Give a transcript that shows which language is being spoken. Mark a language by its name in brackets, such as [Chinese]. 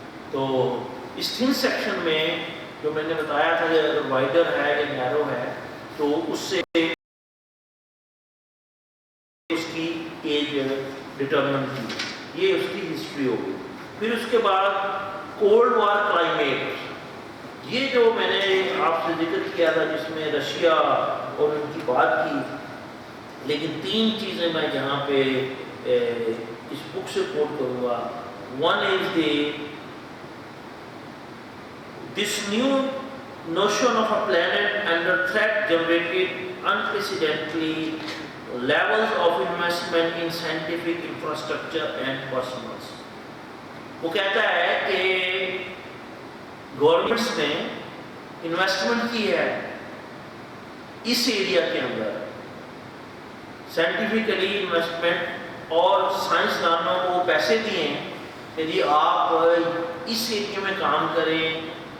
[Urdu] تو اس تھن سیکشن میں جو میں نے بتایا تھا کہ وائڈر ہے یا نیرو ہے، تو اس سے اس کی ایج ڈٹرمن کی، یہ اس کی ہسٹری ہوگی. پھر اس کے بعد کولڈ وار کلائمیٹ، یہ جو میں نے آپ سے ذکر کیا تھا جس میں رشیا اور ان کی بات کی. لیکن 3 چیزیں میں یہاں پہ اس بک سے کوٹ کروں گا. [English] One is this new notion of a planet under threat generated unprecedentedly levels of investment in scientific infrastructure and personnel. [Urdu] وہ کہتا ہے کہ گورنمنٹس نے انویسٹمنٹ کی ہے اس ایریا کے اندر، سائنٹیفکلی انویسٹمنٹ، اور سائنسدانوں کو پیسے دیے ہیں کہ جی آپ اس ایریا میں کام کریں.